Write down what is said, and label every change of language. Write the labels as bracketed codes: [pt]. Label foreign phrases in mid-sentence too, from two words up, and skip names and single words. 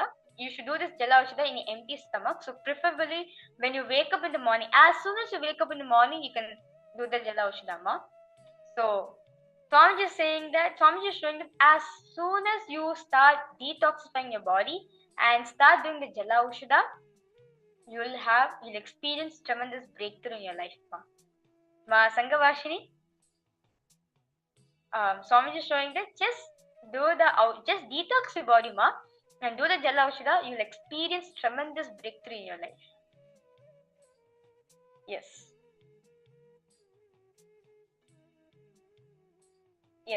[en] You should do this Jala Ushada in an empty stomach. So preferably when you wake up in the morning, as soon as you wake up in the morning, you can do the Jala Ushada, ma. So Swamiji is saying that, Swamiji is showing that as soon as you start detoxifying your body and start doing the Jala Ushada, you'll experience tremendous breakthrough in your life, ma. Ma Sangavashini, Swamiji is showing that just detox your body, ma, and do the Jala Ushada, you'll experience tremendous breakthrough in your life. Yes. Yes.